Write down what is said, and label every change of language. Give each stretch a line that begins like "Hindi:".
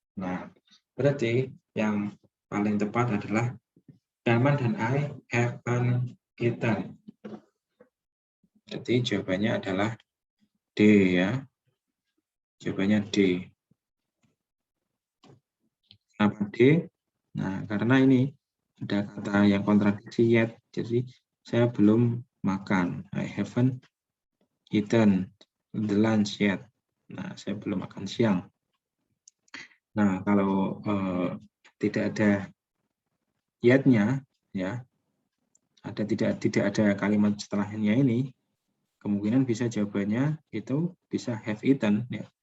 Indonesian: Nah, berarti yang paling tepat adalah Salman dan
English: I haven't eaten.
Indonesian: Jadi jawabannya adalah D ya. Jawabannya D. Kenapa D? Nah, karena ini ada kata yang kontradiksi yet. Jadi saya belum makan.
English: I haven't eaten the lunch yet.
Indonesian: Nah, saya belum makan siang. Nah, kalau tidak ada yet-nya, ya, tidak ada kalimat setelahnya ini, kemungkinan bisa jawabannya itu bisa have eaten, ya.